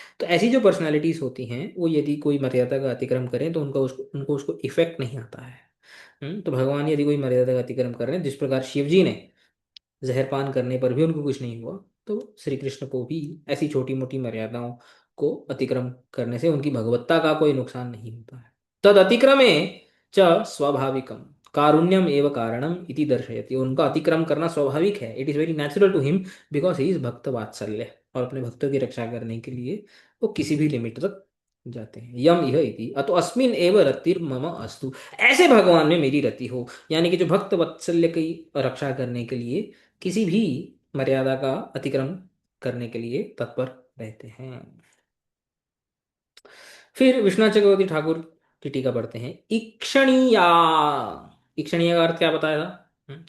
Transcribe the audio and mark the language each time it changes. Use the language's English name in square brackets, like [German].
[Hindi] तो ऐसी जो पर्सनालिटीज होती हैं, वो यदि कोई मर्यादा का अतिक्रम करें तो उनको उसको इफेक्ट नहीं आता है। तो भगवान यदि कोई मर्यादा का अतिक्रम कर रहे हैं, जिस प्रकार शिव जी ने जहर पान करने पर भी उनको कुछ नहीं हुआ, तो श्री कृष्ण को भी ऐसी छोटी मोटी मर्यादाओं को अतिक्रम करने से उनकी भगवत्ता का कोई नुकसान नहीं होता है। [Sanskrit] तद अतिक्रमे च स्वाभाविकम कारुण्यम एव कारणम इति दर्शयति। [Hindi] उनका अतिक्रम करना स्वाभाविक है, [English] it is very natural to him, because he is [Hindi] भक्त वात्सल्य, और अपने भक्तों की रक्षा करने के लिए वो किसी भी लिमिट तक जाते हैं। [Sanskrit] यम इह इति अतो अस्मिन एव रतिर् मम अस्तु। [Hindi] ऐसे भगवान में मेरी रति हो, यानी कि जो भक्त वत्सल्य की रक्षा करने के लिए किसी भी मर्यादा का अतिक्रमण करने के लिए तत्पर रहते हैं। फिर विश्वनाथ चक्रवर्ती ठाकुर की टीका पढ़ते हैं। ईक्षणीया, ईक्षणीय का अर्थ क्या बताया था?